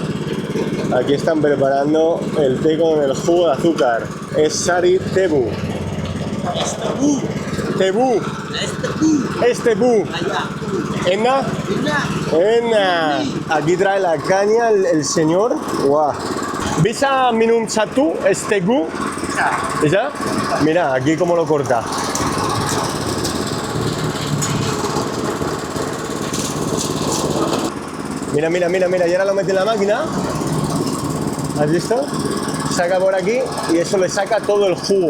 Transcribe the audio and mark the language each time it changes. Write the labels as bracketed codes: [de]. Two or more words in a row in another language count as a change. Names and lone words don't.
[es] Aquí están preparando el té con el jugo de azúcar. [id] Es Sari Tebu. Tebu. Es Tebu. [es] ¿Enna? Enna. Aquí trae la caña el señor. Guau. [id] ¿Bisa minum satu? [es] ¿Es Tebu? ¿Esa? Mira, aquí cómo lo corta. Mira, mira, mira, mira. Y ahora lo mete en la máquina. ¿Has visto? Saca por aquí y eso le saca todo el jugo.